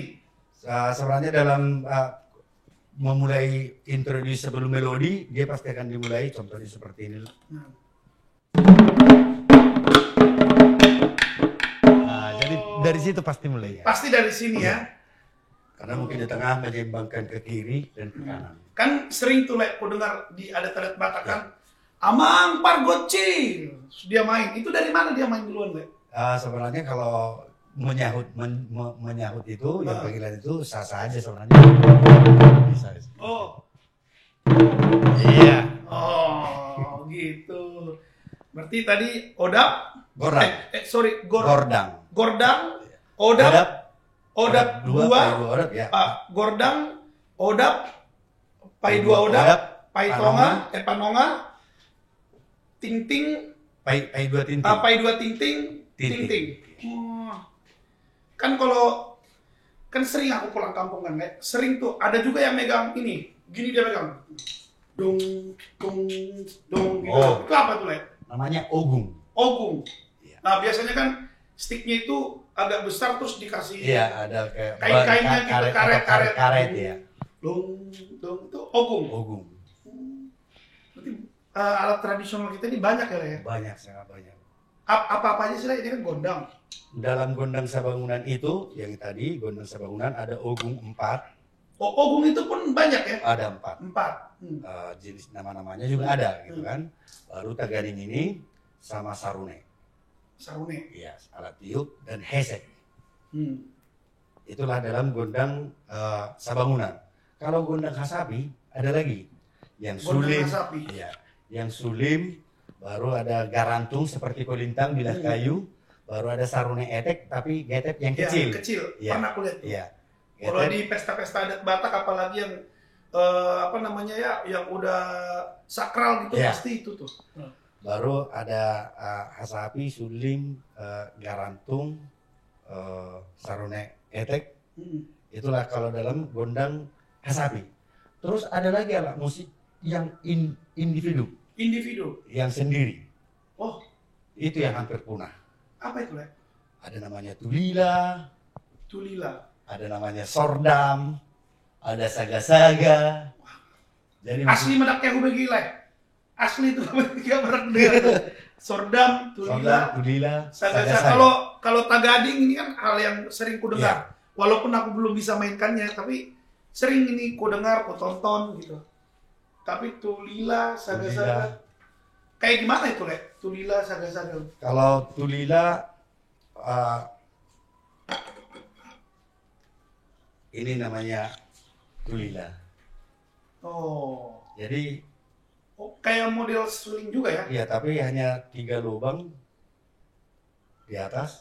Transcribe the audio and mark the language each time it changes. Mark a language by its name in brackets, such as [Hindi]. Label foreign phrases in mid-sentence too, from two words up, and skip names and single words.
[Indonesian] Sebenarnya dalam memulai introduce sebelum melodi, dia pasti akan dimulai contohnya seperti ini. Nah, jadi dari situ pasti mulai ya. Pasti dari sini ya. Karena mungkin di tengah menyeimbangkan ke kiri dan ke kanan. Kan sering tuh Le, aku dengar di adat-adat Batak kan. Amang Pargocing. Dia main. Itu dari mana dia main duluan, Le? Sebenarnya kalau menyahut itu, yang panggilan itu sah-sah aja sebenarnya. Bisa. Oh. Iya. Oh, gitu. Berarti tadi odap, Gordang. Gordang, Gordang. odap, odap dua, dua, pai dua odap ya. gordang, odap, pai dua odap, pai tonga, panonga, ting-ting, Pai dua tinting. pai dua ting-ting, ting-ting. Oh. Kan kalau kan sering aku pulang kampung kan, sering tuh ada juga yang megang ini, gini dia megang, dong, dong, dong, gitu. Oh. Itu apa tuh, Le? Namanya ogung. Ogung. Iya. Nah biasanya kan sticknya itu agak besar terus dikasih Iya, ada kayak kain-kainnya gitu, karet ya. dong, dong itu ogung. Ogung. Berarti alat tradisional kita ini banyak ya, Le? Banyak, sangat banyak. Apa aja sih, Le? Ini kan gondang. Dalam gondang sabangunan itu, yang tadi gondang sabangunan ada ogung 4, Oh, ogung itu pun banyak ya? ada 4. 4. Jenis nama-namanya juga ada gitu kan. Baru tagading ini sama sarune. Sarune. Iya, alat tiup dan hesek. Hmm. Itulah dalam gondang sabangunan. Kalau gondang hasapi ada lagi yang Gondang sulim. hasapi. Iya, yang sulim, baru ada garantung seperti kolintang bilah kayu, baru ada sarune etek tapi getep yang kecil. Ya, kecil. Iya. Pernah aku lihat. Iya. Kalau Getep, di pesta-pesta adat Batak apalagi yang apa namanya ya, yang udah sakral gitu Iya. pasti itu tuh. baru ada hasapi, sulim, garantung, sarune etek. Hmm. Itulah kalau dalam gondang hasapi. Terus ada lagi alat musik yang individu, Individu. yang sendiri. Oh, Itu yang hampir punah. apa itu, Le? Ada namanya tulila, Tulila. ada namanya sordam, ada saga-saga. Jadi Asli medaknya aku bagi, Le. Asli itu gak pernah dengar. Sordam, sordam, tulila, tulila, saga-saga. saga-saga. Kalau tagading ini kan hal yang sering ku dengar. Walaupun aku belum bisa mainkannya, tapi sering ini ku dengar, ku tonton gitu. Tapi tulila, saga-saga. Kayak gimana itu, Le? Tulila, saga-saga. Kalau tulila ini namanya tulila. Oh. Jadi Oh, kayak model suling juga ya? ya, tapi hanya 3 lubang di atas